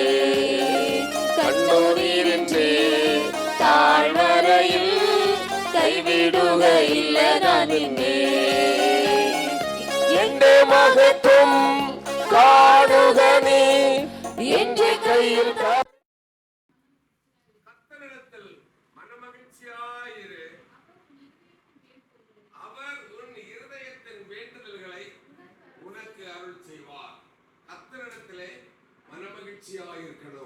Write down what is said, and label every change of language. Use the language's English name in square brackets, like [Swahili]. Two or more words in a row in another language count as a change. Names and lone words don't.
[Malayalam] കണ്ണുനീരിന്റെ താഴ്വരയിൽ കൈവിടുകയില്ല ഞാൻ നിന്നെ. എന്റെ മഹത്വം കാണുക നീ, എന്റെ കയ്യിൽ [Tamil] கர்த்தரிடத்தில் மனமகிழ்ச்சியாயிரு. அவர் உன் இருதயத்தின் வேண்டுதல்களை உனக்கு அருள் செய்வார். கர்த்தரிடத்திலே மனமகிழ்ச்சியாயிருக்கணும்.